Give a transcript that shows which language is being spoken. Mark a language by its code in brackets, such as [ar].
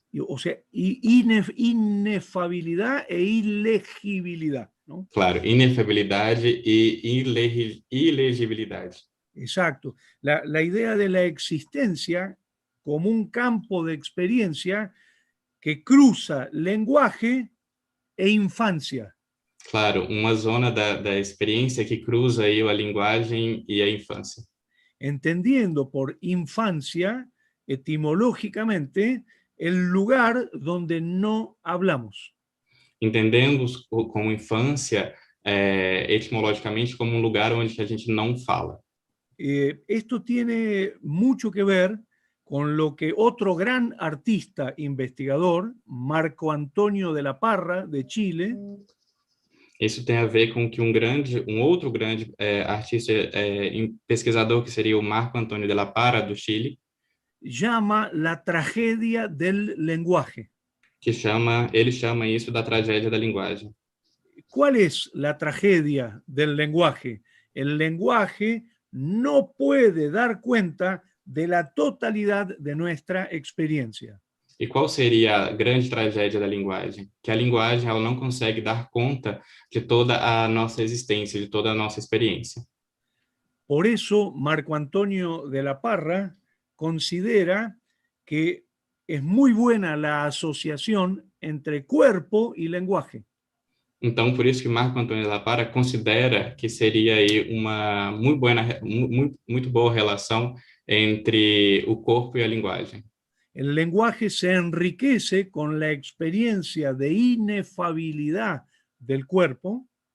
[es] O sea, inefabilidad e ilegibilidad, ¿no? [pt] Claro, inefabilidade e ilegibilidade. [es] Exacto. La idea de la existencia como un campo de experiencia que cruza lenguaje e infancia. [pt] Claro, uma zona da experiência que cruza aí a linguagem e a infância. [es] Entendiendo por infancia, etimológicamente, el lugar donde no hablamos. [pt] Entendemos como infância, etimologicamente, como um lugar onde a gente não fala. [es] Esto tiene mucho que ver con lo que otro gran artista investigador, Marco Antonio de la Parra, de Chile. [pt] Isso tem a ver com que um outro grande artista pesquisador, que seria o Marco Antônio de la Parra, do Chile, [es] llama la tragedia del lenguaje. [pt] Ele chama isso da tragédia da linguagem. [es] ¿Cuál es la tragedia del lenguaje? El lenguaje no puede dar cuenta de la totalidad de nuestra experiencia. [pt] E qual seria a grande tragédia da linguagem? Que a linguagem ela não consegue dar conta de toda a nossa existência, de toda a nossa experiência. [es] Por eso, Marco Antonio de la Parra considera que es muy buena la asociación entre cuerpo y lenguaje. [pt] Então, por isso que Marco Antônio de la Parra considera que seria aí uma muito boa relação entre o corpo e a linguagem. [es] El lenguaje se enriquece con la experiencia de inefabilidad del cuerpo.